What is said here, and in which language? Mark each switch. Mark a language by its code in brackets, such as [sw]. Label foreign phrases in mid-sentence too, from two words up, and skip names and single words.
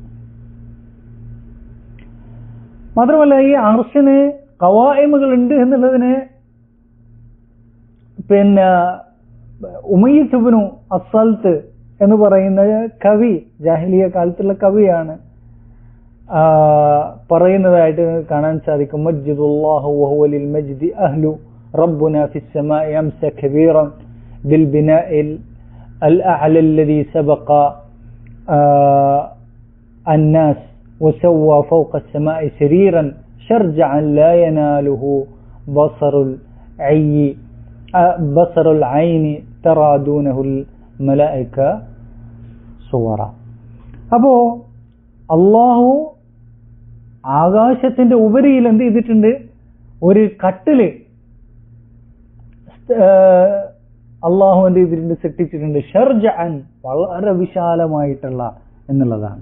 [ml] മാത്രമല്ല ഈ അർശിന് ഖവായിമുകൾ ഉണ്ട് എന്നുള്ളതിന് ഉമയ്യത്ത് ഇബ്നു അസ്സൽത്ത് എന്ന് പറയുന്ന കവി, ജാഹിലിയ കാലത്തുള്ള കവിയാണ്, പറയുന്നതായിട്ട് കാണാൻ സാധിക്കും. [ar] مجدوا الله وهو للمجد أهل ربنا في السماء أمسى كبيرا بالبناء الأعلى الذي سبق الناس وسوى فوق السماء سريرا شرجعا لا يناله بصر العين ترى دونه الملائكة صورا. [ml] അപ്പോ അള്ളാഹു ആകാശത്തിന്റെ ഉപരിയിൽ എന്ത് ചെയ്തിട്ടുണ്ട്, ഒരു കട്ടില് അള്ളാഹു എന്ത് ചെയ്തിട്ടുണ്ട്, സൃഷ്ടിച്ചിട്ടുണ്ട്. ഷർജഅൻ, വളരെ വിശാലമായിട്ടുള്ള എന്നുള്ളതാണ്.